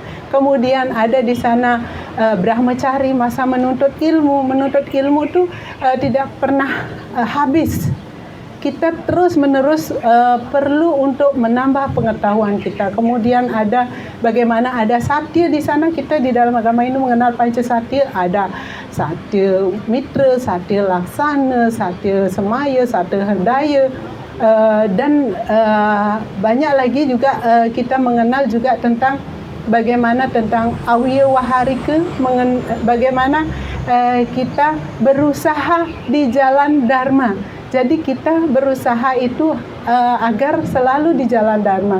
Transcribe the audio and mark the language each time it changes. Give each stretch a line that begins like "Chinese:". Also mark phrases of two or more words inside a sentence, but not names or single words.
Indonesian: Kemudian ada di sana brahmacari, masa menuntut ilmu. Menuntut ilmu itu tidak pernah habis. Kita terus-menerus perlu untuk menambah pengetahuan kita. Kemudian ada bagaimana ada satya di sana. Kita di dalam agama Hindu mengenal panca satya. Ada
Sanskrit: satya mitra, satya laksana, satya semaya, satya herdaya,
Indonesian: dan banyak lagi juga kita mengenal juga tentang bagaimana tentang awiya waharika, bagaimana kita berusaha di jalan dharma. Jadi kita berusaha itu agar selalu di jalan dharma.